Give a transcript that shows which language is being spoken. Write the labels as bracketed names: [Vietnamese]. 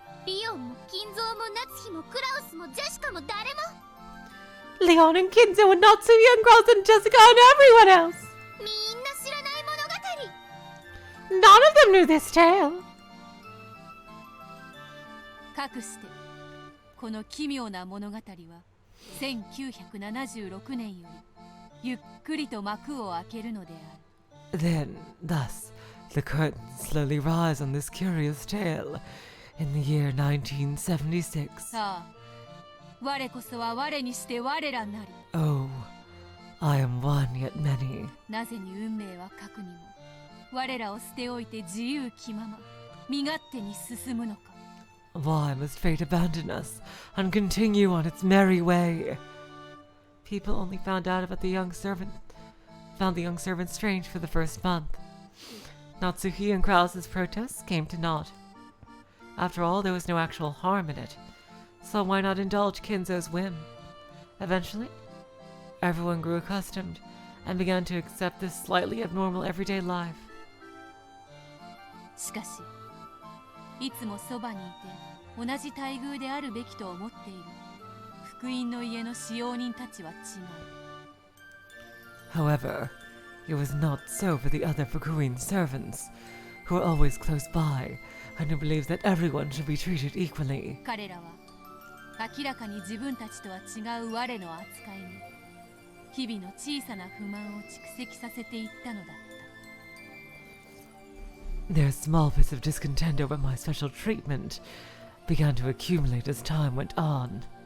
[Japanese] リオンも金蔵も夏日もクラウスもジェシカも誰も [English] Leon and Kinzo and Natsuhi and Gross and Jessica and everyone else. [Japanese] みんな知らない物語。 [English] None of them knew this tale. [Japanese] かくしてこの奇妙な物語は1976年よりゆっくりと幕を開けるのである。 [English] Then, thus, the curtains slowly rise on this curious tale in the year 1976. [Japanese] さあ、我こそは我にして我らなり。 [English] Oh, I am one yet many. [Japanese] なぜに運命は核にも我らを捨ておいて自由気まま身勝手に進むのか。 [English] Why must fate abandon us and continue on its merry way? People only found the young servant strange for the first month. Natsuki and Krause's protests came to naught. After all, there was no actual harm in it, so why not indulge Kinzo's whim? Eventually, everyone grew accustomed and began to accept this slightly abnormal everyday life. [Japanese] しかしいつもそばにいて同じ待遇であるべきと思っている福音の家の使用人たちは違う。 [English] However, it was not so for the other Fukuin servants, who were always close by and who believed that everyone should be treated equally. [Japanese] 彼らは明らかに自分たちとは違う我の扱いに日々の小さな不満を蓄積させていったのだった。 [English] Their small bits of discontent over my special treatment began to accumulate as time went on.